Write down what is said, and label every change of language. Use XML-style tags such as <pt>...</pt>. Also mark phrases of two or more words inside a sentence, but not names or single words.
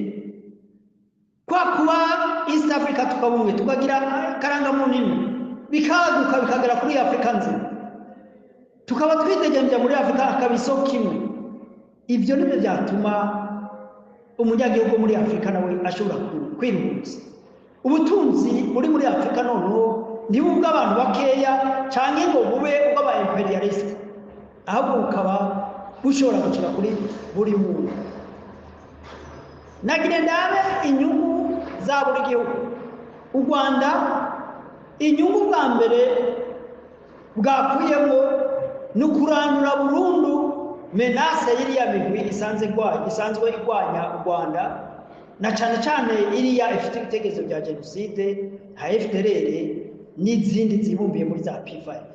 <rw>Kwa kuba East Africa tukabumwe, tukagira karangamuntu imwe, bikaguka bikagera kuri Afrika nzima, tukaba twitegemvya muri Afrika akabisoko kimwe. Ibyo nibyo byatuma umunyagihugu muri Afrika nawe ashobora kwiruhutsa. Ubutunzi buri muri Afrika noneho ntibubwe abantu bakeya canke ngo bube ubw'aba imperialist, ahubwo bukaba bushobora gucira kuri buri muntu. Nagire ndabe inyungu za buri gihugu. U Rwanda inyungu bwa mbere bwakuyemo ni ukurandura burundu menase y'iriya migwi isanzwe igwanya u Rwanda, na cyane cyane iriya ifite ibitekerezo bya jenoside nka FDLR n'izindi zibumbiye muri za P5.</rw>